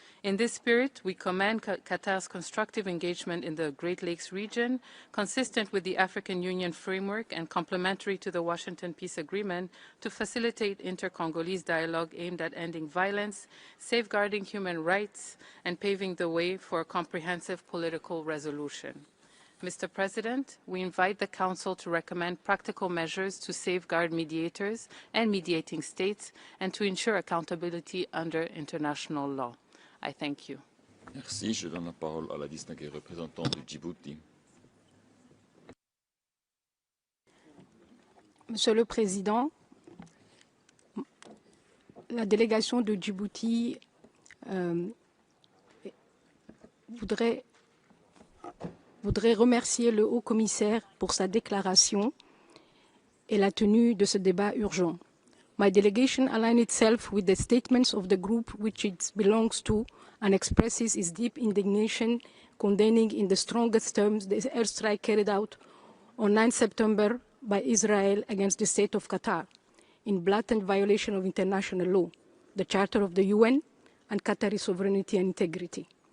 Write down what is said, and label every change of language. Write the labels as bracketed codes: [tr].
[en] In this spirit, we commend Qatar's constructive engagement in the Great Lakes region, consistent with the African Union framework and complementary to the Washington Peace Agreement, to facilitate inter-Congolese dialogue aimed at ending violence, safeguarding human rights, and paving the way for a comprehensive political resolution. Mr. President, we invite the Council to recommend practical measures to safeguard mediators and mediating states and to ensure accountability under international law. I thank you. [fr] Merci. Je donne la parole à la distinguée représentante du Djibouti. Monsieur le Président, la délégation de Djibouti voudrait remercier le Haut-Commissaire pour sa déclaration et la tenue de ce débat urgent. [en] My delegation aligns itself with the statements of the group which it belongs to and expresses its deep indignation, condemning in the strongest terms the airstrike carried out on 9 September by Israel against the state of Qatar, in blatant violation of international law, the Charter of the UN, and Qatari sovereignty and integrity.